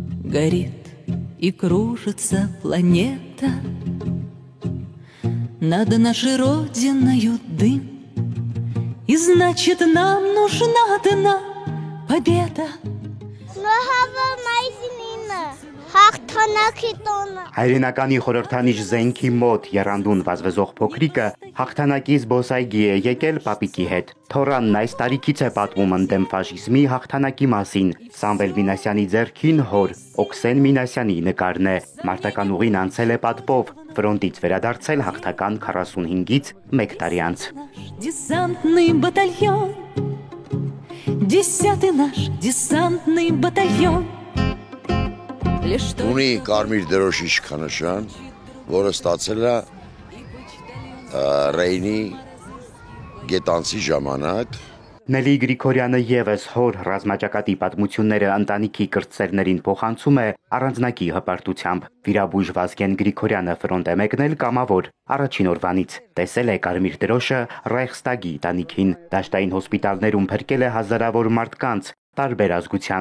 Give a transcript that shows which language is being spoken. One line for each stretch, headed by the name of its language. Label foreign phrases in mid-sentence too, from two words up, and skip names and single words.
Russian: горит и кружится планета. Над нашей родиною дым, и значит нам нужна одна победа.
Armenian: Հայրենականի խորհրդանիշ զենքի մոտ եռանդուն վազվզող փոքրիկը հաղթանակի զբոսայգի է եկել պապիկի հետ։ Թորանն այս տարիքից է պատմում ընդդեմ ֆաշիզմի հաղթանակի մասին։ Սամվել Մինասյանի ձեռքին հոր Օքսեն Մինասյանի նկարն է։ Մարտական ուղին անցել է պատվով, ֆրոնտից վերադարձել հաղթական 45-ից 1 տարի անց։
Russian: Десантный батальон, 10-й наш десантный батальон.
Armenian: Ունի կարմիր դրոշի իշխանության, որը ստացել է Ռեյնի գետանցի ժամանակ։ Նելի Գրիգորյանը ևս հոր ռազմաճակատի պատմությունները ընտանիքի կրտսերներին փոխանցում է առանձնակի հպարտությամբ։ Վիրաբույժ Վազգեն Գրիգորյանը ֆրոնտ է մեկնել կամավոր առաջին օրվանից։ Տեսել է կարմիր դրոշը Ռայխստագի տանիքին, դաշտային հոսպիտալներում փրկել է հազարավոր մարդկանց տարբեր ազգության։